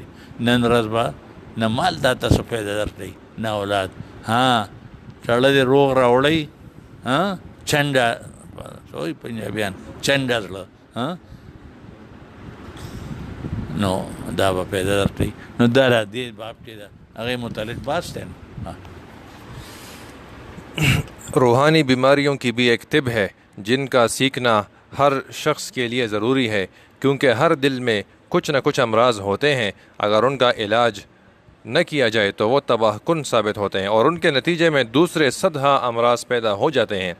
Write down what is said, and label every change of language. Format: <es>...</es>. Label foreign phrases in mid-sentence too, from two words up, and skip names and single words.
<ps>نن ورځ به نه مال تا ته څه فایده درکوي، نه اولاد. سړی دې روغ راوړی، چنډه وایي پنجابیان، چنډه زړه، نو دا به فایده درکوي. نو دا دې باب چې ده هغې متعلق بحث دی.</ps> <ur>روحانی بیماریوں کی بھی ایک طب ہے جن کا سیکھنا ہر شخص کے لیے ضروری ہے، کیونکہ ہر دل میں کچھ نہ کچھ امراض ہوتے ہیں. اگر ان کا علاج نہ کیا جائے تو وہ تباہ کن ثابت ہوتے ہیں اور ان کے نتیجے میں دوسرے صدہا امراض پیدا ہو جاتے ہیں.</ur>